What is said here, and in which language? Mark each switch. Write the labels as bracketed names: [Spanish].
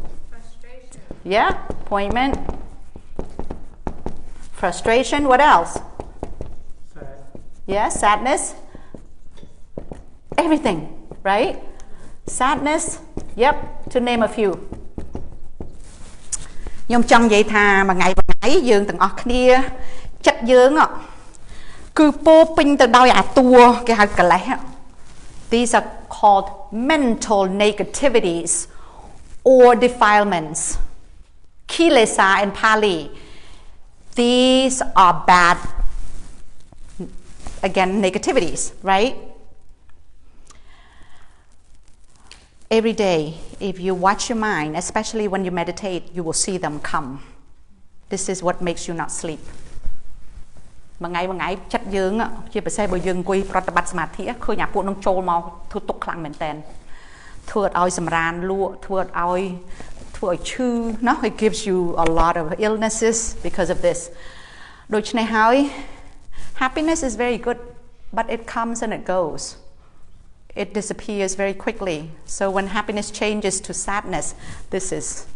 [English] Frustration. Yeah, appointment. Frustration, what else? Sad. Yeah, sadness. Everything, right? Sadness, yep, to name a few. [Khmer] ខ្ញុំចង់និយាយថាមួយថ្ងៃយើងទាំងអស់គ្នាចិត្តយើងគឺពោពេញទៅដោយអាតួគេហៅកិលេស [English] These are called mental negativities or defilements. Kilesa in Pali. These are bad, again, negativities, right? Every day, if you watch your mind, especially when you meditate, you will see them come. This is what makes you not sleep. [Khmer] មួយថ្ងៃចិត្តយើងជាពិសេសបើយើងអង្គុយប្រតិបត្តិសមាធិឃើញអាពួកនឹងចូលមកធ្វើទុកខ្លាំងមែនតើធ្វើឲ្យសម្រានលក់ធ្វើឲ្យឈឺណា [English] It gives you a lot of illnesses because of this [Khmer] ដូច្នេះហើយ [English] happiness is very good but it comes and it goes it disappears very quickly so when happiness changes to sadness this is